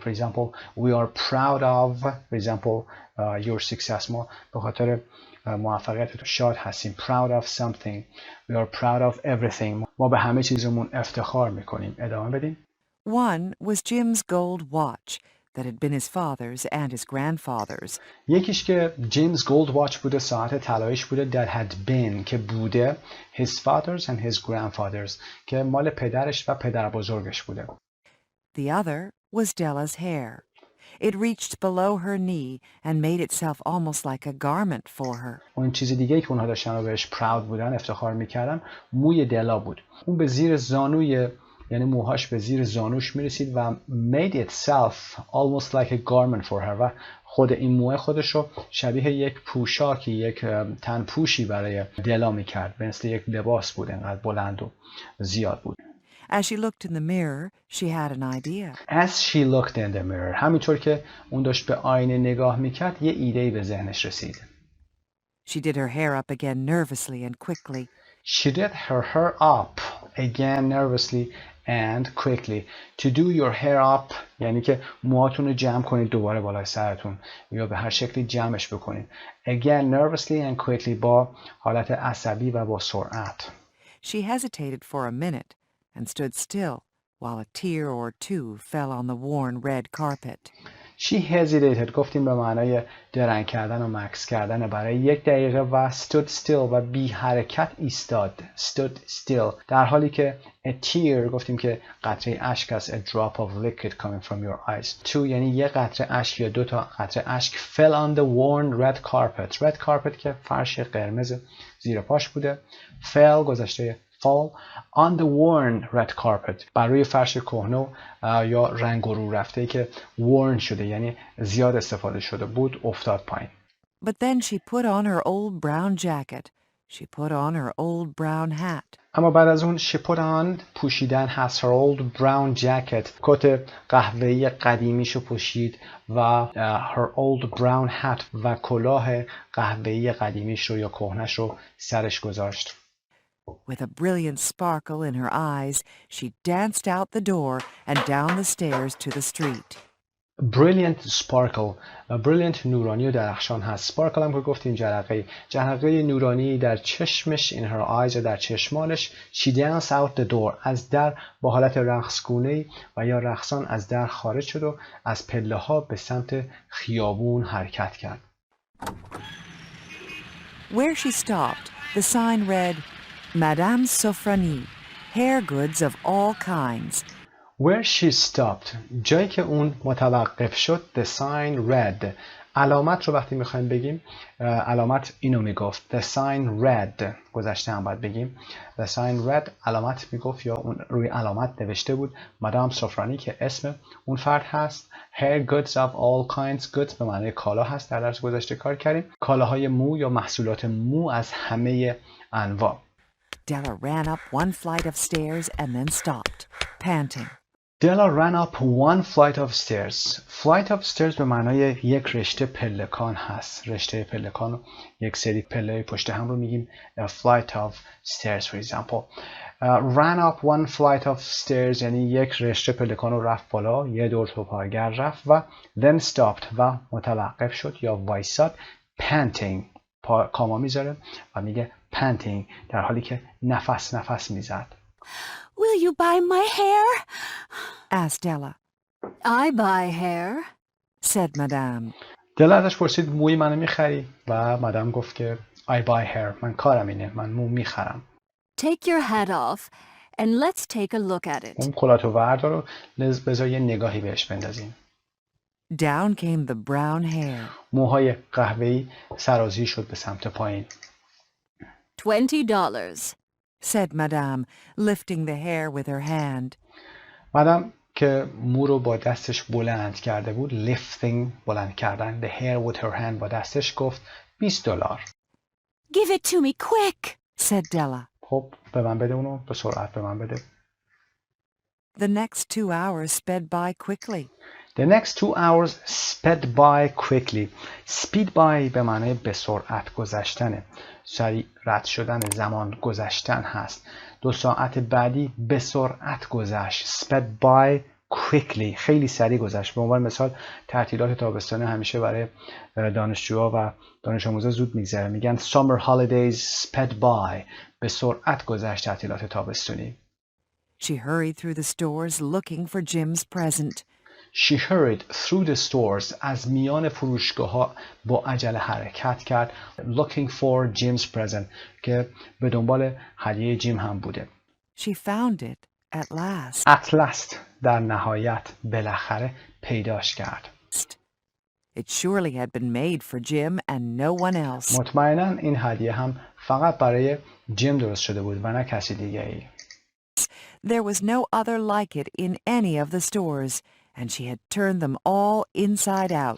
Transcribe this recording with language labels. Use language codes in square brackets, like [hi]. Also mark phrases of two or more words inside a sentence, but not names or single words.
[en] For example we are proud of for example your success، [fa] ما به خاطر موفقیت تو شاد هستیم. [en] proud of something we are proud of everything، [fa] ما به همه چیزمون افتخار میکنیم. ادامه بدیم. [en] One was Jim's gold watch that had been his father's and his grandfather's. [fa] یکیش که جیمز [en] gold watch [fa] بوده، ساعت طلاییش بوده، [en] that had been [fa] که بوده [en] his father's and his grandfather's [fa] که مال پدرش و پدر بزرگش بوده. [en] The other was Della's hair. It reached below her knee and made itself almost like a garment for her. [fa] اون چیز دیگه که اونها داشتن و بهش proud بودن، افتخار میکردن، موی دلا بود. اون به زیر زانوی، یعنی موهاش به زیر زانوش میرسید و [en] made itself almost like a garment for her [fa] و خود این موه خودش رو شبیه یک پوشاکی، یک تنپوشی برای دلا میکرد، مثل یک لباس بود، انقدر بلند و زیاد بود. [en] As she looked in the mirror, she had an idea. As she looked in the mirror، [fa] همینطور که اون داشت به آینه نگاه میکرد، یه ایده‌ای به ذهنش رسید. [en] She did her hair up again nervously and quickly. She did her hair up again nervously and quickly. To do your hair up [fa] یعنی که موهاتون رو جمع کنید دوباره بالای سرتون یا به هر شکلی جمعش بکنید. [en] Again nervously and quickly [fa] با حالت عصبی و با سرعت. [en] She hesitated for a minute and stood still while a tear or two fell on the worn red carpet. She hesitated [fa] گفتیم به معنای درنگ کردن و مکث کردن برای 1 دقیقه و [en] stood still [fa] و بی حرکت ایستاد. [en] stood still [fa] در حالی که [en] a tear [fa] گفتیم که قطره اشک است. [en] a drop of liquid coming from your eyes. [fa] two یعنی یه قطره اشک یا 2 تا قطره اشک [en] fell on the worn red carpet. red carpet [fa] که فرش قرمز زیر پاش بوده. fell گذشته [en] fall on the worn red carpet [fa] بر روی فرش کهنه یا رنگ و رو رفته که worn شده یعنی زیاد استفاده شده بود افتاد پایین. [en] But then she put on her old brown jacket. She put on her old brown hat. [fa] اما بعد از اون [en] she put on [fa] پوشیدن هست. [en] her old brown jacket [fa] کت قهوه‌ای قدیمیشو پوشید و [en] her old brown hat [fa] و کلاه قهوه‌ای قدیمیش رو یا کهنش رو سرش گذاشت. [en] With a brilliant sparkle in her eyes, she danced out the door and down the stairs to the street. Brilliant sparkle. Brilliant [fa] نورانی و درخشان هست. Sparkle هم که گفتیم جرقه نورانی در چشمش [en] in her eyes [fa] یا در چشمانش. [en] She danced out the door. [fa] از در با حالت رقصگونه و یا رقصان از در خارج شد و از پله ها به سمت خیابون حرکت کرد. [en] Where she stopped, the sign read, Madame Sofrani, hair goods of all kinds. Where she stopped [fa] جایی که اون متوقف شد [en] the sign read [fa] علامت رو وقتی میخوایم بگیم علامت اینو میگفت [en] the sign read [fa] گذشته هم باید بگیم [en] the sign read [fa] علامت میگفت یا اون روی علامت نوشته بود مدام سفرانی که اسم اون فرد هست. [en] hair goods of all kinds goods [fa] به معنی کالا هست. در درس گذشته کار کردیم کالاهای مو یا محصولات مو از همه انواع. [en] Della ran up one flight of stairs and then stopped, panting. Della ran up one flight of stairs. Flight of stairs [fa] به معنای یک رشته پلکان هست. رشته پلکان یک سری پله پشت هم رو میگیم [en] a flight of stairs for example. Ran up one flight of stairs [fa] یعنی یک رشته پلکان رو رفت بالا، یه دور توپارگر رفت و [en] then stopped [fa] و متوقف شد یا وایساد. Panting کاما میذاره و میگه panting در حالی که نفس میزد. [en] Will you buy my hair? Asked Della. I buy hair, said Madame. [fa] دل ازش پرسید موی منو میخری و مدام گفت که [en] I buy hair [fa] من کارم اینه من مو میخرم. [en] Take your hat off and let's take a look at it. [fa] اون کلاتو وردار رو بذار یه نگاهی بهش بندازیم. [en] Down came the brown hair. [fa] موهای قهوه‌ای سرازیر شد به سمت پایین. [en] $20, said Madame, lifting the hair with her hand. [fa] مدام که مو رو با دستش بلند کرده بود. lifting بلند کردن. [en] the hair with her hand [fa] با دستش گفت [en] $20. Give it to me quick, said Della. [fa] خب به من بده اونو، به سرعت به من بده. [en] The next 2 hours sped by quickly. The next 2 hours sped by quickly. Speed by [fa] به معنی به سرعت گذشتنه. سریع رد شدن، زمان گذشتن هست. 2 ساعت بعدی به سرعت گذشت. [en] Sped by quickly. [fa] خیلی سریع گذشت. به عنوان مثال تعطیلات تابستانه همیشه برای دانشجوها و دانش آموزا زود میگذره. [en] میگن summer holidays sped by. [fa] به سرعت گذشت تعطیلات تابستانی. [en] She hurried through the stores looking for Jim's present. She hurried through the stores. [fa] از میان فروشگاه‌ها با عجله حرکت کرد. [en] Looking for Jim's present. [fa] که به دنبال هدیه جیم هم بوده. [en] She found it at last. At last. [fa] در نهایت بالاخره پیداش کرد. [en] It surely had been made for Jim and no one else. [fa] مطمئناً این هدیه هم فقط برای جیم درست شده بود و نه کسی دیگه ای. [en] There was no other like it in any of the stores, and she had turned them all inside out.